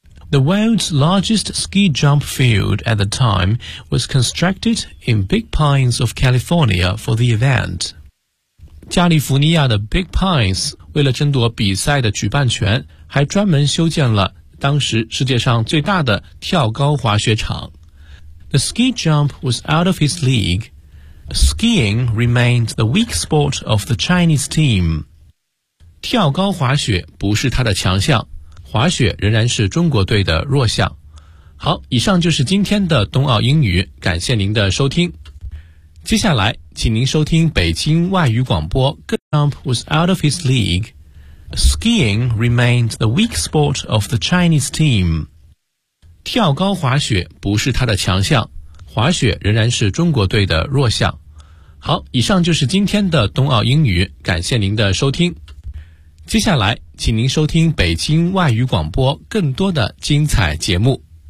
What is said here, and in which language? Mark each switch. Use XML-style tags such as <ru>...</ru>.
<en>The world's largest ski jump field at the time was constructed in Big Pines of California for the event.</en> <zh>加利福尼亚的 Big Pines 为了争夺比赛的举办权，还专门修建了当时世界上最大的跳高滑雪场。</zh> <en>The ski jump was out of his league. Skiing remained the weak sport of the Chinese team.</en> <zh>跳高滑雪不是他的强项，滑雪仍然是中国队的弱项。好，以上就是今天的冬奥英语，感谢您的收听。接下来，请您收听北京外语广播。</zh> <en>The ski jump was out of his league. Skiing remained the weak sport of the Chinese team.</en> <zh>跳高滑雪不是他的强项，滑雪仍然是中国队的弱项。好，以上就是今天的冬奥英语，感谢您的收听。接下来，请您收听北京外语广播更多的精彩节目。</zh>